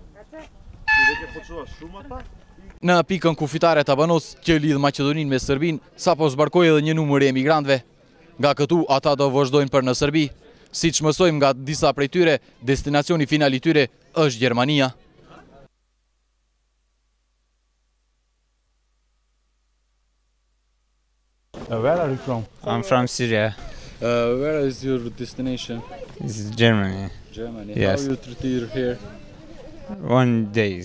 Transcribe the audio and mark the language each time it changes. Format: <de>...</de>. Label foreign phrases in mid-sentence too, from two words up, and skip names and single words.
<sq>Në pikën kufitare të Banos që lidh Maqedoninë me Serbinë, sapo zbarkoi edhe një numër e emigrantëve. Nga këtu ata do vazhdojnë për në Serbi. Siç mësojmë nga disa prej tyre, destinacioni final I tyre është Gjermania.</sq> <en>Where are you from? I'm from Syria. Where is your destination? It's Germany. Germany. Yes. How you treated here? 1 day.</en>